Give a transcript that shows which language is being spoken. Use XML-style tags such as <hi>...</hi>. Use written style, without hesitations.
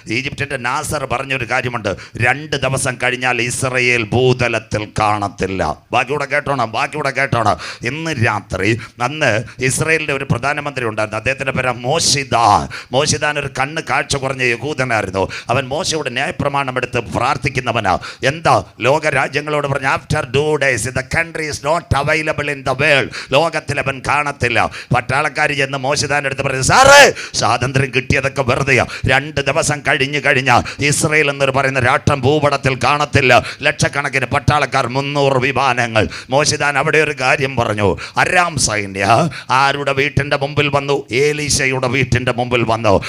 <ml>ഈജിപ്തിൻ്റെ നാസർ പറഞ്ഞൊരു കാര്യമുണ്ട്, 2 ദിവസം കഴിഞ്ഞാൽ ഇസ്രയേൽ ഭൂതലത്തിൽ കാണത്തില്ല. ബാക്കിയൂടെ കേട്ടോണം. ഇന്ന് രാത്രി അന്ന് ഇസ്രയേലിൻ്റെ ഒരു പ്രധാനമന്ത്രി ഉണ്ടായിരുന്നു. അദ്ദേഹത്തിൻ്റെ പേര് മോശിദാൻ. ഒരു കണ്ണ് കാഴ്ച കുറഞ്ഞ യഹൂദനായിരുന്നു. അവൻ മോശയോട് ന്യായപ്രമാണം എടുത്ത് പ്രാർത്ഥിക്കുന്നവനാ. എന്താ ലോക രാജ്യങ്ങളോട് പറഞ്ഞു,</ml> <en>After 2 days the country is not available in the world.</en> <ml>ലോകത്തിൽ അവൻ കാണത്തില്ല. പട്ടാളക്കാർ ചെന്ന് മോശിദാൻ എടുത്ത് പറഞ്ഞു, സാറേ സ്വാതന്ത്ര്യം കിട്ടിയതൊക്കെ വെറുതെയാ. 2 ദിവസം കഴിഞ്ഞാൽ ഇസ്രയേൽ എന്ന് പറയുന്ന രാഷ്ട്രം ഭൂപടത്തിൽ കാണത്തില്ല. ലക്ഷക്കണക്കിന് പട്ടാളക്കാർ, 300 വിമാനങ്ങൾ. മോശിദാൻ അവിടെ ഒരു കാര്യം പറഞ്ഞു. അരാം സൈന്യ ആരുടെ വീട്ടിൻ്റെ മുമ്പിൽ വന്നു? ഏലീശയുടെ വീട്ടിൻ്റെ മുമ്പിൽ വന്നു.</ml>